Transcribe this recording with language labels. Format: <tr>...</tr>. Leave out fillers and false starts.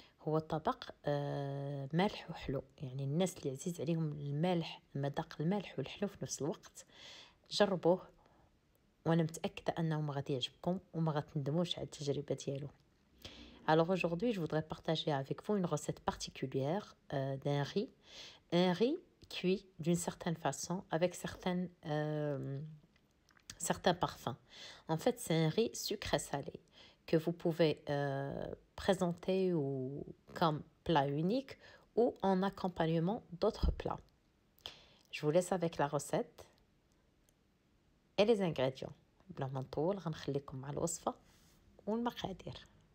<ar>هو طبق مالح وحلو، يعني الناس اللي عزيز عليهم المالح، مذاق المالح والحلو في نفس الوقت، جربوه وانا متاكده انه ما غادي يعجبكم وما غتندموش على التجربه ديالو.</ar> <fr>Alors aujourd'hui, je voudrais partager avec vous une recette particulière d'un riz. Un riz cuit d'une certaine façon avec certains parfums. En fait, c'est un riz sucré-salé que vous pouvez présenter comme plat unique ou en accompagnement d'autres plats. Je vous laisse avec la recette et les ingrédients.</fr> <ar>بلا ما نطول غنخليكم مع الوصفه والمقادير.</ar>